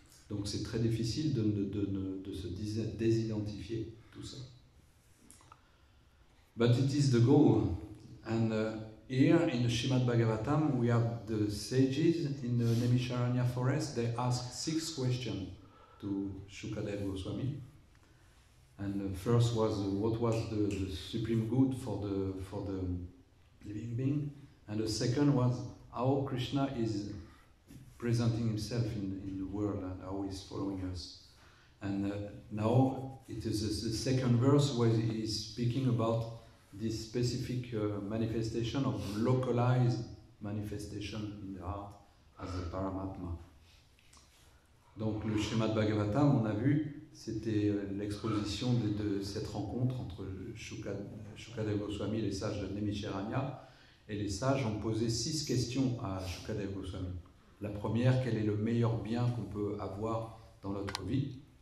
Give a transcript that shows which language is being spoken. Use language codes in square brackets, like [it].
[fr] Donc c'est très difficile de se désidentifier tout ça. [en] But it is the goal. And here in the Srimad Bhagavatam we have the sages in the Naimisharanya forest. They ask 6 questions to Shukadeva Goswami. And the first was what was the supreme good for the living being, and the second was how Krishna is presenting himself in the world and how he's following us. And now it is the second verse where he is speaking about this specific manifestation of localized manifestation in the heart as a Paramatma. [fr] Donc le Srimad Bhagavatam, on a vu, c'était l'exposition de cette rencontre entre Shukadeva Goswami et les sages de Naimisharanya, et les sages ont posé 6 questions à Shukadeva Goswami. La première, quel est le meilleur bien qu'on peut avoir dans notre vie?